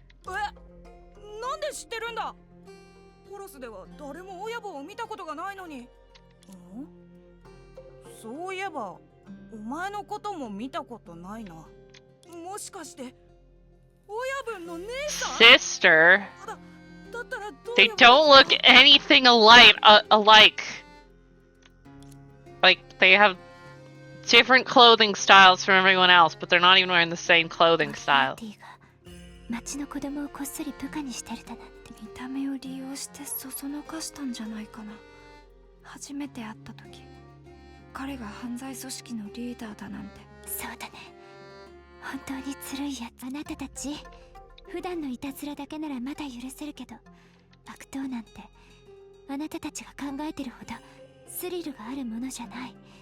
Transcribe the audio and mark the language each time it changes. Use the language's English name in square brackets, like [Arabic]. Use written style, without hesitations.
[Japanese] なんで知ってるんだ。ポロスでは誰も親分を見たことがないのに。そういえばお前のことも見たことないな。もしかして親分の姉さん。 [English] Sister? [Japanese] だったらどう [English] They don't look anything alike. Like, they have different clothing styles from everyone else, but they're not even wearing the same clothing style. [Japanese] 町の子供をこっそり部下にしてるだなんて。見た目を利用してそそのかしたんじゃないかな。初めて会った時彼が犯罪組織のリーダーだなんて。そうだね、本当にずるいやつ。あなたたち普段のいたずらだけならまだ許せるけど、悪党なんてあなたたちが考えてるほどスリルがあるものじゃない。